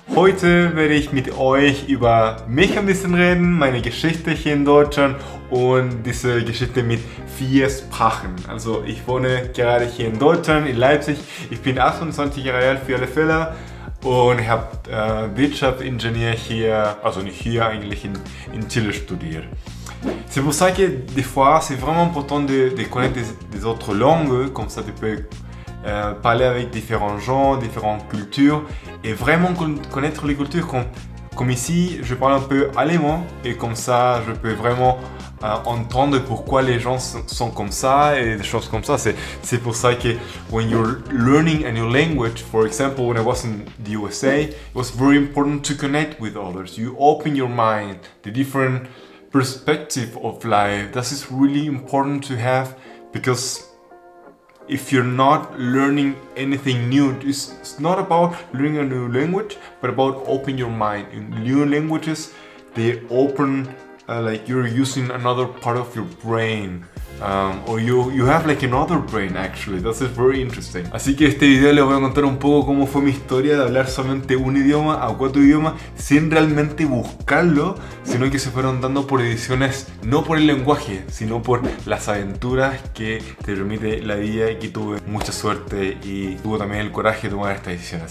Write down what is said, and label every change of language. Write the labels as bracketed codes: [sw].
[de] Heute werde ich mit euch über mich ein bisschen reden, meine Geschichte hier in Deutschland und diese Geschichte mit 4 Sprachen. Also ich wohne gerade hier in Deutschland, in Leipzig. Ich bin 28 Jahre alt für alle Fälle und ich habe Wirtschaftsingenieur hier, also nicht hier eigentlich, in Chile studiert. [fr] C'est pour ça que des fois c'est vraiment important de connaître des autres langues, comme ça tu peux parler avec différents gens, différentes cultures et vraiment connaître les cultures comme ici je parle un peu allemand et comme ça je peux vraiment entendre pourquoi les gens sont comme ça et des choses comme ça. C'est pour ça que [en] when you're learning a new language, for example when I was in the USA, it was very important to connect with others. You open your mind, the different perspective of life. This is really important to have because if you're not learning anything new, it's not about learning a new language, but about opening your mind. In new languages, they open like you're using another part of your brain. Or you have like another brain actually. That is very interesting. [es] Así que este video les voy a contar un poco cómo fue mi historia de hablar solamente un idioma a 4 idiomas sin realmente buscarlo, sino que se fueron dando por ediciones, no por el lenguaje, sino por las aventuras que te permite la vida, y que tuve mucha suerte y tuve también el coraje de tomar esta decisión.